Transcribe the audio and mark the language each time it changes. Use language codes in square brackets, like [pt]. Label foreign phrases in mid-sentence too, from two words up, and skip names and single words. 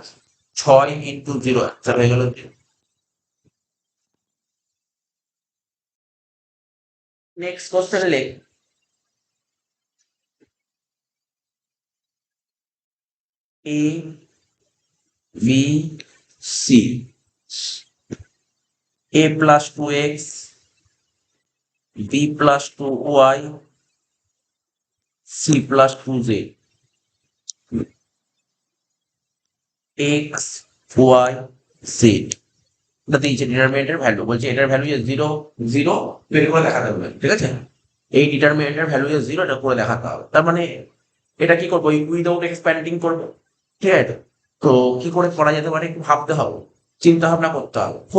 [bn] 6 ইন্টু 0 আনসার হয়ে গেল। [en] next question [bn] লেখ, এ বি সি, [en] a plus 2x, b plus 2y, c plus 2z, x y z, [bn] এটা দিয়েছে ডিটারমিনেন্টের ভ্যালু, বলছে এটার ভ্যালু যে 0 0 বের করে দেখাতে হবে, ঠিক আছে। এই ডিটারমিনেন্টের ভ্যালু যে 0 এটা করে দেখাতে হবে। তার মানে এটা কি করবো, [en] without expanding [bn] করবো, ঠিক আছে। তো কি করে করা যেতে পারে একটু ভাবতে হবে, চিন্তা ভাবনা করতে হবে খুব।